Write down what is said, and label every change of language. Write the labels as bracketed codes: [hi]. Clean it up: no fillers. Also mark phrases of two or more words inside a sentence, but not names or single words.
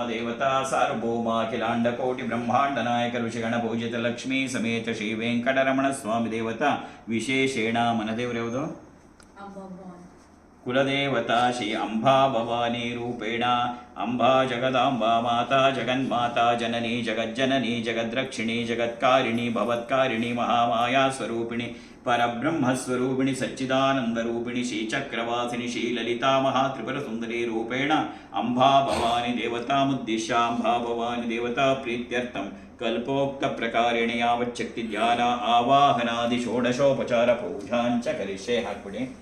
[sa] ದೇವತಾ ಸಾರ್ವಭೌಮ ಅಖಿಲಾಂಡ ಕೋಟಿ ಬ್ರಹ್ಮಾಂಡ ನಾಯಕ ಋಷಿಗಣ ಪೂಜಿತ ಲಕ್ಷ್ಮೀ ಸಮೇತ ಶ್ರೀ ವೆಂಕಟರಮಣ ಸ್ವಾಮಿ ದೇವತಾ ವಿಶೇಷೇಣ [kn] ಮನದೇವರು ಯಾವುದು [sa] ಕುಲದೇವತಾ ಶ್ರೀ ಅಂಬಾ ಭವಾನಿ ರೂಪೇಣ ಅಂಬಾ ಜಗದಾಂಬಾ ಮಾತಾ ಜಗನ್ಮಾತಾ ಜನನಿ ಜಗಜ್ಜನನಿ ಜಗದ್ರಕ್ಷಿಣಿ ಜಗತ್ಕಾರಿಣಿ ಭವತ್ಕಾರಿಣಿ ಮಹಾಮಾಯಾ ಸ್ವರೂಪಿಣಿ ಪರಬ್ರಹ್ಮಸ್ವರೂಪಿಣಿ ಸಚ್ಚಿದಾನಂದರೂಪಿಣಿ ಶ್ರೀಚಕ್ರವಾಸಿನಿ ಶ್ರೀಲಲಿತಾ ಮಹಾತ್ರಿಪುರ ಸುಂದರಿ ರೂಪೇಣ ಅಂಬಾ ಭವಾನಿ ದೇವತಾಮುದ್ದೇಶ್ಯ ಅಂಬಾ ಭವಾನಿ ದೇವತಾ ಪ್ರೀತ್ಯರ್ಥಂ ಕಲ್ಪೋಕ್ತ ಪ್ರಕಾರೇಣ ಯಾವಚ್ಛಕ್ತಿ ಧ್ಯಾನ ಆವಾಹನಾದಿ ಷೋಡಶೋಪಚಾರ ಪೂಜಾಂಚ ಕರಿಷ್ಯೆ ಹಾಕ್ಬಿಡಿ.